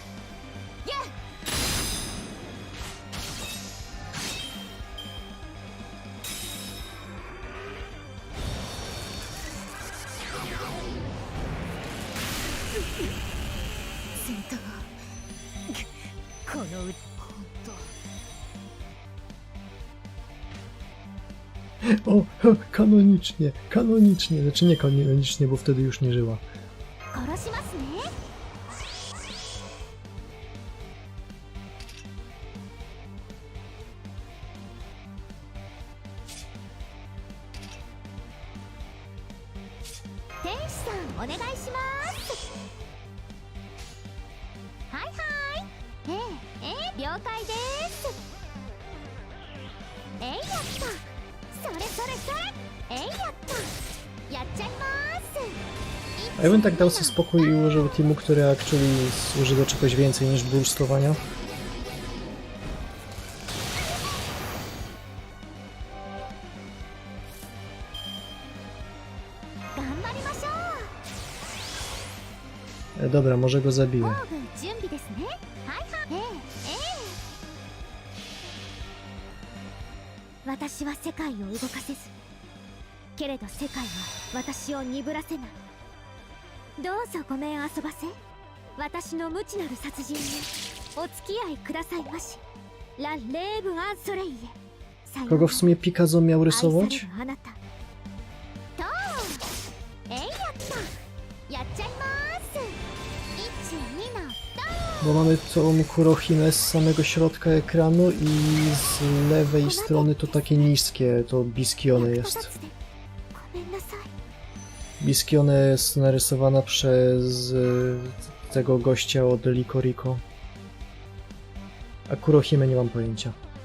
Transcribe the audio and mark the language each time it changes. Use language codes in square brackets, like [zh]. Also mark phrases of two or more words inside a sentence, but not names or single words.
[ja] 戦闘このう [pl] O, kanonicznie, kanonicznie, znaczy nie kanonicznie, bo wtedy już nie żyła. [ja] 殺しますね 天使さんお願いしますはいはい了解ですえいやったそれそれそれえいやったやっちゃいます [pl] A ja bym tak dał sobie spokój i użył teamu, który actually służy do czegoś więcej niż burstowania. Dobra, może go zabiję. [ja] 準備ですねはいはい私は世界を動かせずけれど世界は私を鈍らせないどうぞごめん遊ばせ私の無知なる殺人にお付き合いくださいましラ・レーブ・アンソレイエ [pl] Kogo w sumie Picasso miał rysować? [ja] あなたとえいやったやっちゃいます1、2の [pl] Bo mamy tą Kurohime z samego środka ekranu i z lewej strony to takie niskie, to Biskione jest. [ja] ごめんなさい [pl] Biskione jest narysowana przez tego gościa od Liko. A Kurohime nie mam pojęcia.